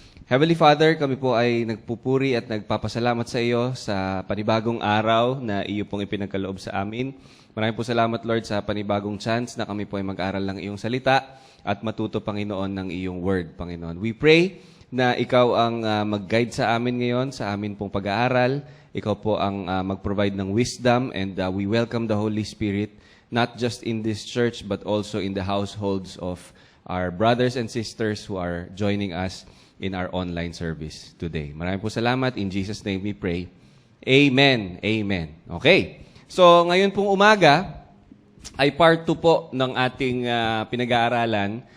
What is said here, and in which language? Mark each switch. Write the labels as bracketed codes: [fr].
[tl] Heavenly Father, kami po ay nagpupuri at nagpapasalamat sa iyo sa panibagong araw na iyo pong ipinagkaloob sa amin. Maraming po salamat, Lord, sa panibagong chance na kami po ay mag-aral ng iyong salita at matuto, Panginoon, ng iyong word, Panginoon. [en] We pray [tl] na ikaw ang mag-guide sa amin ngayon, sa amin pong pag-aaral. Ikaw po ang mag-provide [en] ng wisdom, and we welcome the Holy Spirit, not just in this church, but also in the households of our brothers and sisters who are joining us in our online service today. [tl] Maraming po salamat. [en] In Jesus' name we pray. Amen. Amen. Okay. [tl] So, ngayon pong umaga ay part 2 po ng ating pinag-aaralan.